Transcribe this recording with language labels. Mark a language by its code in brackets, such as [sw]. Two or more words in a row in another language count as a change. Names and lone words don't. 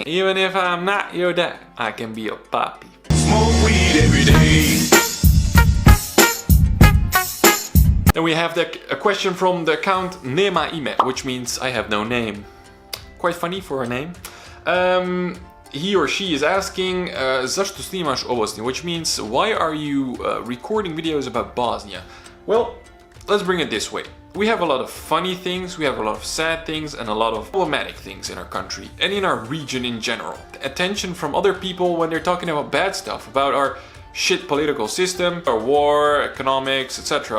[en] Even if I'm not your dad, I can be your papi. Smoke weed every day. Then we have a question from the account Nema Ime, which means I have no name. Quite funny for a name. He or she is asking, [bs] zašto snimaš o Bosni? [en] Which means, why are you recording videos about Bosnia? Well, let's bring it this way. We have a lot of funny things, we have a lot of sad things, and a lot of problematic things in our country, and in our region in general. Attention from other people when they're talking about bad stuff, about our shit political system, our war, economics, etc.